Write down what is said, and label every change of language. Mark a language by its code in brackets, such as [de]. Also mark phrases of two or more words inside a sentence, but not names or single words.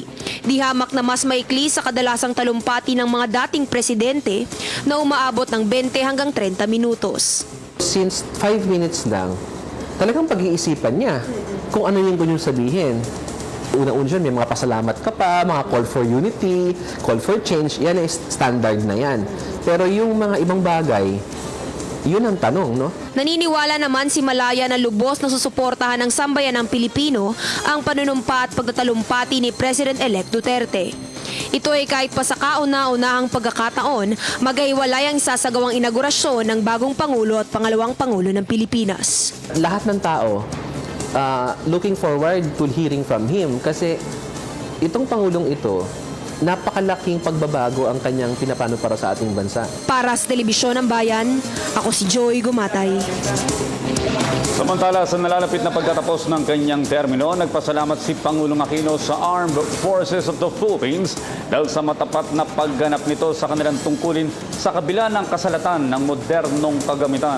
[tl] Di hamak na mas maikli sa kadalasang talumpati ng mga dating presidente na umaabot ng 20 hanggang 30 minutos. Since 5 minutes lang, talagang pag-iisipan niya kung ano yung gusto sabihin. Una-una dyan, may mga pasalamat ka pa, mga [en] call for unity, call for change, [tl] yan ay standard na yan. Pero yung mga ibang bagay, yun ang tanong, no? Naniniwala naman si Malaya na lubos na susuportahan ng sambayan ng Pilipino ang panunumpa at pagtatalumpati ni President-elect Duterte. Ito ay kahit pa sa kauna-unahang pagkakataon, maghiwalay ang isasagawang inaugurasyon ng bagong Pangulo at pangalawang Pangulo ng Pilipinas. Lahat ng tao [en] looking forward to hearing from him [tl] kasi itong Pangulong ito, napakalaking pagbabago ang kanyang pinapano para sa ating bansa. Para sa Telebisyon ng Bayan, ako si Joy Gumatay. Samantala, sa nalalapit na pagtatapos ng kanyang termino, nagpasalamat si Pangulong Aquino sa Armed Forces of the Philippines dahil sa matapat na pagganap nito sa kanilang tungkulin sa kabila ng kasalatan ng modernong kagamitan.